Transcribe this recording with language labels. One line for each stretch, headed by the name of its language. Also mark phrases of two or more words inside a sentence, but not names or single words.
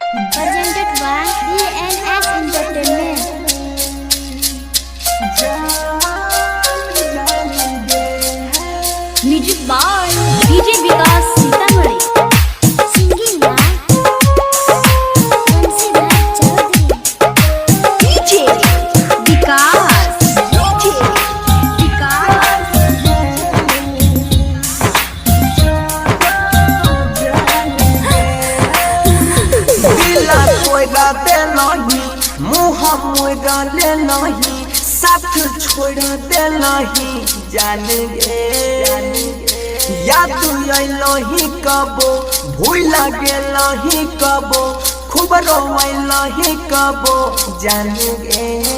English: presented by DNS Entertainment. Music by DJ Vikas Sitamarhi. Singing by Vansigar Chaudhary. DJ Vikas. DJ Vikas.
Maithili: दिला कोई राते नहीं, मुँह मोड़ा ले नहीं, साथ छोड़ दे नहीं, जान गे याद आई नहीं कबो, भूल गे नहीं कबो, खूब रोई नहीं कबो, जान गे